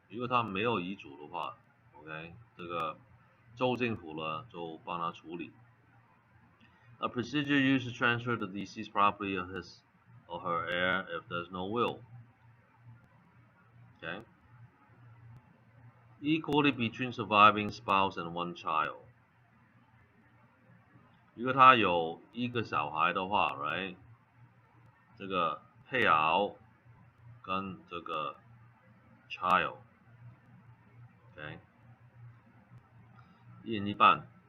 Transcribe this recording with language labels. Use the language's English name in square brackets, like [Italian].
[Chinese] 如果他没有遗嘱的话 ，OK， 这个州政府呢就帮他处理。 [English] A procedure used to transfer the deceased property of his or her heir if there's no will. Okay. equally between surviving spouse and one child。 [Chinese] 如果他有一个小孩的话 ，right， 这个配偶跟这个 child，OK， 一人一半。